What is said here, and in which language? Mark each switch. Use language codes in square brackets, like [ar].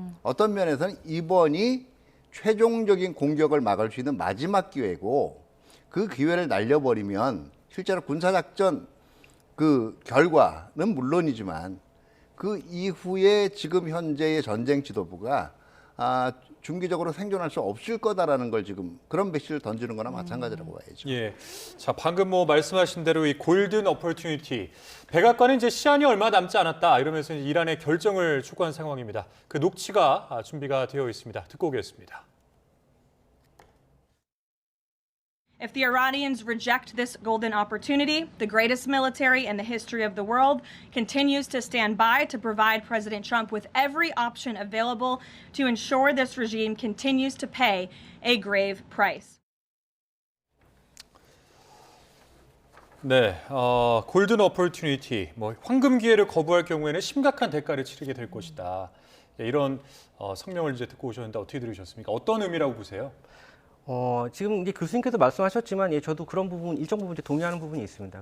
[ko] 어떤 면에서는 이번이 최종적인 공격을 막을 수 있는 마지막 기회고 그 기회를 날려버리면 실제로 군사작전 그 결과는 물론이지만 그 이후에 지금 현재의 전쟁 지도부가 중기적으로 생존할 수 없을 거다라는 걸 지금 그런 메시지를 던지는 거나 마찬가지라고 봐야죠. 예. 자, 방금 말씀하신 대로 이 골든 어퍼튜니티. 백악관은 이제 시한이 얼마 남지 않았다 이러면서 이란의 결정을 촉구한 상황입니다. 그 녹취가 준비가 되어 있습니다. 듣고 오겠습니다. [en] If the Iranians reject this golden opportunity, the greatest military in the history of the world continues to stand by to provide President Trump with every option available to ensure this regime continues to pay a grave price. [ko] 네, 골든 어퍼튜니티, 황금 기회를 거부할 경우에는 심각한 대가를 치르게 될 것이다. 이런 성명을 이제 듣고 오셨는데 어떻게 들으셨습니까? 어떤 의미라고 보세요? 지금 이제 교수님께서 말씀하셨지만 저도 그런 부분 일정 부분 동의하는 부분이 있습니다.